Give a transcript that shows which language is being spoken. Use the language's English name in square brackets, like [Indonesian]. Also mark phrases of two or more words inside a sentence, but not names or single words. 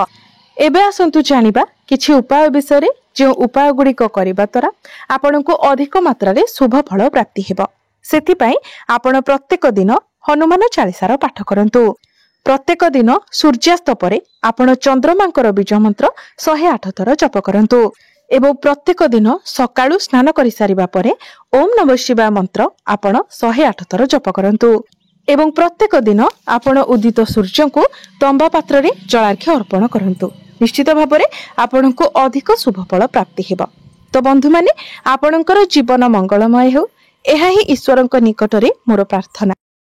[Odia] ଏବେ ଆସନ୍ତୁ ଜାଣିବା କିଛି ଉପାୟ ବିଷୟ ରେ ଯେ ଉପାୟ ଗୁଡ଼ି କୁ କରିବା ଦ୍ୱାରା ଆପଣଙ୍କୁ ଅଧିକ ମାତ୍ରା ରେ ଶୁଭ ଫଳ ପ୍ରାପ୍ତି ହେବ। ସେଥି ପାଇଁ ଆପଣ ପ୍ରତ୍ୟେକ ଦିନ ହନୁମାନ ଚାଳିଶାର ପାଠ କରନ୍ତୁ। ପ୍ରତ୍ୟେକ ଦିନ ସୂର୍ଯ୍ୟାସ୍ତ ପରେ ଆପଣ ଚନ୍ଦ୍ରମାଙ୍କର ବୀଜ ମନ୍ତ୍ର 108 ଥର ଜପ କରନ୍ତୁ ଏବଂ ପ୍ରତ୍ୟେକ ଦିନ ସକାଳୁ ସ୍ନାନ କରି ସାରିବା ପରେ [Sanskrit] ओम नमः शिवाय [Odia] ମନ୍ତ୍ର ଆପଣ 108 ଥର ଜପ କରନ୍ତୁ ଏବଂ ପ୍ରତ୍ୟେକ ଦିନ ଆପଣ ଉଦିତ ସୂର୍ଯ୍ୟ କୁ ତମ୍ବା ପାତ୍ର ରେ ଜଳାର୍ଘ୍ୟ ଅର୍ପଣ କରନ୍ତୁ। ନିଶ୍ଚିତ ଭାବରେ ଆପଣଙ୍କୁ ଅଧିକ ଶୁଭ ଫଳ ପ୍ରାପ୍ତି ହେବ। ତ ବନ୍ଧୁ ମାନେ ଆପଣଙ୍କର ଜୀବନ ମଙ୍ଗଳମୟ ହେଉ ଏହା ହିଁ ଈଶ୍ୱରଙ୍କ ନିକଟରେ ମୋର ପ୍ରାର୍ଥନା।